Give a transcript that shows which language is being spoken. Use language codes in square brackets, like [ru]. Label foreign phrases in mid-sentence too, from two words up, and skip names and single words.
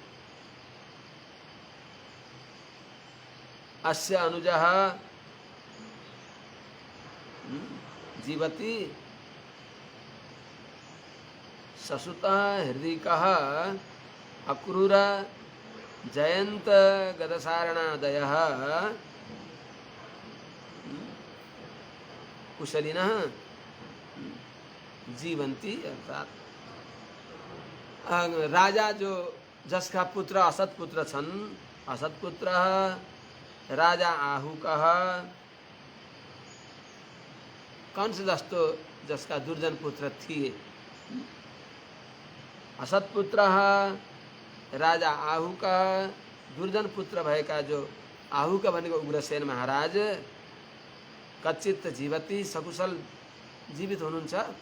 [sa] अस्य अनुजः जीवति ससुतः हृदिकः अक्रूर जयंत गदसारणादयः कुशलिनः जीवन्ति। [ne] अर्थात राजा जो जसका पुत्र असत पुत्र छन्, असत पुत्र राजा आहुकः कंस जस्तो जसका दुर्जन पुत्र थिए। असत पुत्र राजा आहुक दुर्जन पुत्र भएका जो आहुक भनेको उग्रसेन महाराज [sa] कच्चित जीवती [ne] सकुशल जीवित हुनुहुन्छ।